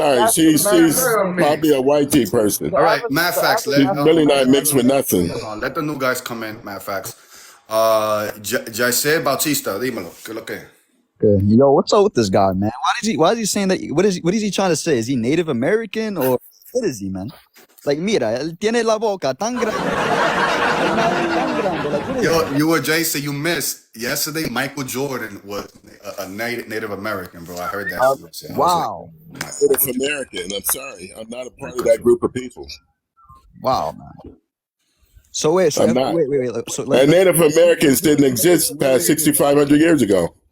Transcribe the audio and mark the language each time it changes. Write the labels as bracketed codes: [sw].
[en] She's probably a white tea person. All right, Madfacts. She's really not mixed with nothing. Let the new guys come in, Madfacts. [es] Jaise Bautista, dímelo. ¿Qué lo que? [en] Yo, what's up with this guy, man? Why is he saying that? What is he trying to say? Is he Native American or what is he, man? [es] Like, mira, él tiene la boca tan grande. [en] Yo, you were Jaise, you missed. Yesterday, Michael Jordan was a Native American, bro. I heard that. Wow. Native American. I'm sorry. I'm not a part of that group of people. Wow, man. So wait. So and Native Americans didn't exist past 6,500 years ago.